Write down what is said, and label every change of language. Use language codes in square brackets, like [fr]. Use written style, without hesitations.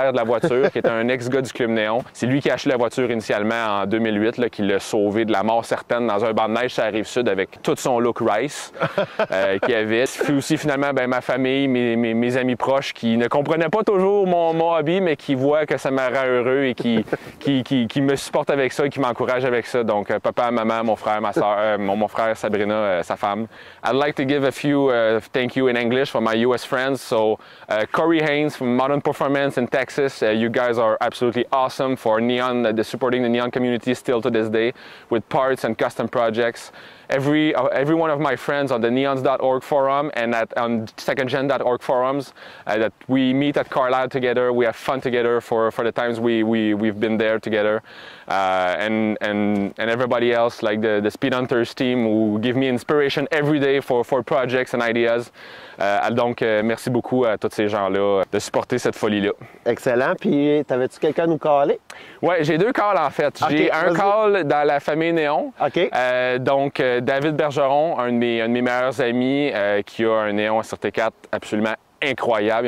[fr] propriétaire de la voiture, qui est un ex-gars du Club Néon. C'est lui qui a acheté la voiture initialement en 2008, là, qui l'a sauvé de la mort certaine dans un banc de neige sur la Rive-Sud avec tout son look Rice qu'il avait. Puis aussi, finalement, ma famille, mes amis proches qui ne comprenaient pas toujours mon hobby, mais qui voient que ça me rend heureux et qui me supportent avec ça et qui m'encouragent avec ça. Donc, papa, maman, mon frère, ma soeur, mon frère Sabrina, sa femme. [en] I'd like to give a few thank you in English for my US friends. So, Corey Haynes from Modern Performance in Texas. You guys are absolutely awesome for Neon, supporting the Neon community still to this day with parts and custom projects. Every one of my friends on the neons.org forum and on secondgen.org forums that we meet at Carlisle together. We have fun together for the times we've been there together. And everybody else, like the Speed Hunters team, who give me inspiration every day for projects and ideas. [fr] Donc, merci beaucoup à tous ces gens-là de supporter cette folie-là. Excellent. Puis, t'avais-tu quelqu'un à nous caller? Oui, j'ai 2 calls en fait. Okay, j'ai un call dans la famille Néon. OK. Donc, David Bergeron, un de mes meilleurs amis, qui a un Néon SRT4 absolument incroyable.